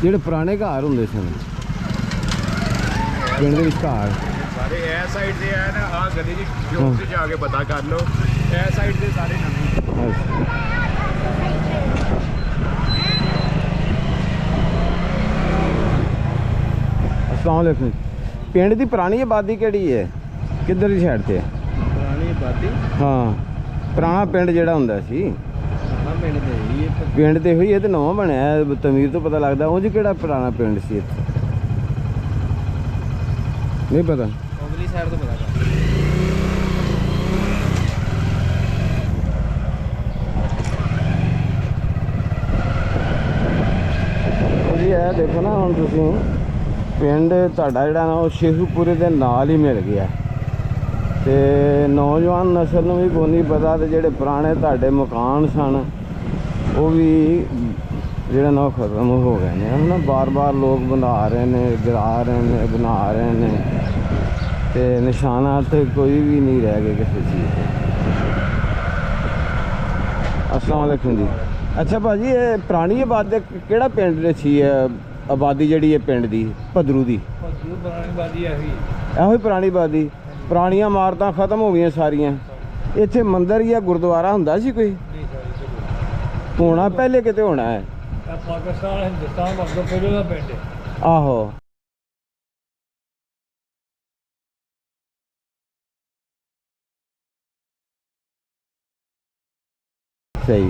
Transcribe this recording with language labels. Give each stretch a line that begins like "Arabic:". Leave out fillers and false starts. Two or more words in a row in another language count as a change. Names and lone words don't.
Punjabi: ਜਿਹੜੇ ਪੁਰਾਣੇ ਘਰ ਹੁੰਦੇ ਸਨ ਪਿੰਡ ਦੇ ਵਿੱਚ ਘਰ ਸਾਰੇ ਇਹ ਸਾਈਡ ਦੇ ਆ ਨਾ, ਆਹ ਗਲੀ ਦੀ ਚੌਕ ਤੇ ਜਾ ਕੇ ਪਤਾ ਕਰ ਲਓ, ਇਹ ਸਾਈਡ ਦੇ ਸਾਰੇ ਨਵੇਂ।
Arabic: السلام عليكم.
Punjabi: ਪਿੰਡ ਕੀ ਪੁਰਾਣੀ ਆਬਾਦੀ ਕੇੜੀ ਹੈ, ਕਿਧਰ ਕੀ ਸਾਈਡ ਸੇ ਹੈ? ਪੁਰਾਣੀ ਆਬਾਦੀ हाँ, ਪੁਰਾਣਾ ਪਿੰਡ ਜਿਹੜਾ ਹੁੰਦਾ ਸੀ ਪਿੰਡ ਦੇ ਹੀ ਪਿੰਡ ਤੇ ਹੋਈ ਹੈ ਤੇ ਨਵਾਂ ਬਣਿਆ, ਤਾਮੀਰ ਤੋਂ ਪਤਾ ਲੱਗਦਾ ਉਂਜ ਕਿਹੜਾ ਪੁਰਾਣਾ ਪਿੰਡ ਸੀ ਇੱਥੇ ਨਹੀਂ ਪਤਾ। ਉਗਲੀ ਸਾਈਡ ਤੋਂ ਪਤਾ ਕਰ। ਜੀ ਇਹ ਦੇਖੋ ਨਾ, ਹੁਣ ਤੁਸੀਂ ਪਿੰਡ ਤੁਹਾਡਾ ਜਿਹੜਾ ਨਾ ਉਹ ਸ਼ੇਖੂਪੁਰੇ ਦੇ ਨਾਲ ਹੀ ਮਿਲ ਗਿਆ ਤੇ ਨੌਜਵਾਨ ਨਸਲ ਨੂੰ ਵੀ ਕੋਈ ਨਹੀਂ ਪਤਾ, ਤੇ ਜਿਹੜੇ ਪੁਰਾਣੇ ਤੁਹਾਡੇ ਮਕਾਨ ਸਨ ਉਹ ਵੀ ਜਿਹੜਾ ਨਾ ਉਹ ਖਤਮ ਹੋ ਗਏ ਨੇ ਹੈ ਨਾ। ਬਾਰ-ਬਾਰ ਲੋਕ ਬਣਾ ਰਹੇ ਨੇ, ਗਿਰਾ ਰਹੇ ਨੇ, ਬਣਾ ਰਹੇ ਨੇ, ਤੇ ਨਿਸ਼ਾਨਾ ਤੇ ਕੋਈ ਵੀ ਨਹੀਂ ਰਹਿ ਗਏ ਕਿਸੇ ਚੀਜ਼ ਦੇ।
Arabic: السلام عليكم जी।
Punjabi: ਅੱਛਾ ਭਾਜੀ, ਯੇ ਪੁਰਾਣੀ ਆਬਾਦੀ ਕਿਹੜਾ ਪਿੰਡ ਸੀ ਹੈ? ਆਬਾਦੀ ਜਿਹੜੀ ਹੈ ਪਿੰਡ ਦੀ ਭਦਰੂ ਦੀ, ਪੁਰਾਣੀ ਬਾਦੀ ਹੈ ਹੀ ਇਹੋ ਹੀ ਪੁਰਾਣੀ ਆਬਾਦੀ। ਪੁਰਾਣੀਆਂ ਇਮਾਰਤਾਂ ਖਤਮ ਹੋ ਗਈਆਂ ਸਾਰੀਆਂ। ਇੱਥੇ ਮੰਦਿਰ ਜਾਂ ਗੁਰਦੁਆਰਾ ਹੁੰਦਾ ਸੀ ਕੋਈ? ਹੋਣਾ ਪਹਿਲੇ ਕਿਤੇ ਹੋਣਾ ਹੈ। ਪਾਕਿਸਤਾਨ ਹਿੰਦੁਸਤਾਨ ਵਰਗਾ ਪਹਿਲੇ ਦਾ ਪਿੰਡ ਹੈ। ਆਹੋ, ਸਹੀ।